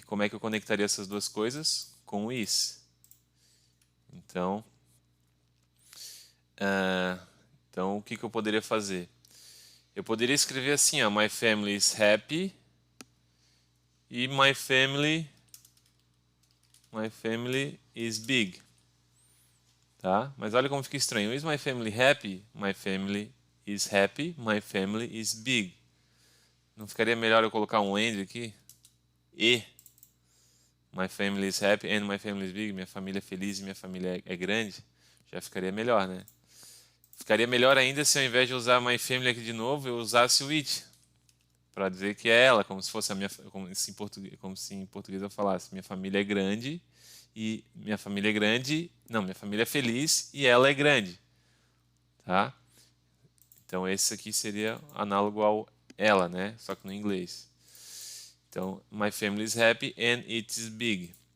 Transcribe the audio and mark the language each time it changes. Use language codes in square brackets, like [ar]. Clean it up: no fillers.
[pt] Como é que eu conectaria essas duas coisas? Com o is. Então, ah, então o que eu poderia fazer? Eu poderia escrever assim, ó, [en] my family is happy e my family is big, tá? [pt] Mas olha como fica estranho. [en] Is my family happy? My family is happy, my family is big. [pt] Não ficaria melhor eu colocar um and aqui? [en] E my family is happy and my family is big. [pt] Minha família é feliz e minha família é grande. Já ficaria melhor, né? Ficaria melhor ainda se ao invés de usar [en] my family [pt] aqui de novo, eu usasse o it. Para dizer que é ela, como se fosse a minha, como se em português eu falasse, minha família é grande e minha família é grande, não, minha família é feliz e ela é grande, tá? Então esse aqui seria análogo ao ela, né? Só que no inglês. Então, [en] my family is happy and it is big.